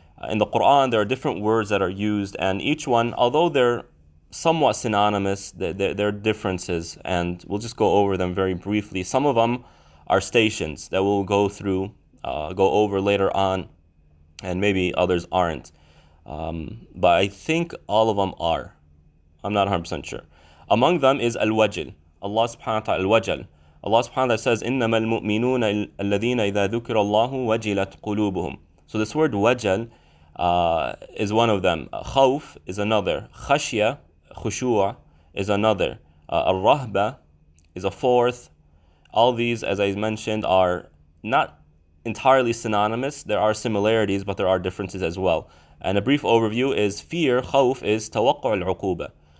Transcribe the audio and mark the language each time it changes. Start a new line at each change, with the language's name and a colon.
English: In the Quran, there are different words that are used, and each one, although they're somewhat synonymous, there are differences, and we'll just go over them very briefly. Some of them are stations that we'll go over later on, and maybe others aren't. But I think all of them are. I'm not 100% sure. Among them is al-wajl. Allah subhanahu wa ta'ala, al-wajl. Allah subhanahu wa ta'ala says,
Arabic: إِنَّمَا الْمُؤْمِنُونَ الَّذِينَ إِذَا ذُكِرَ اللَّهُ وَجِلَتْ قُلُوبُهُم.
English: So this word wajl is one of them. Khawf is another. Khashya, khushu' is another. Al-rahba is a fourth. All these, as I mentioned, are not entirely synonymous. There are similarities, but there are differences as well. And a brief overview is fear, khawf, is tawaqqa' al-uquba.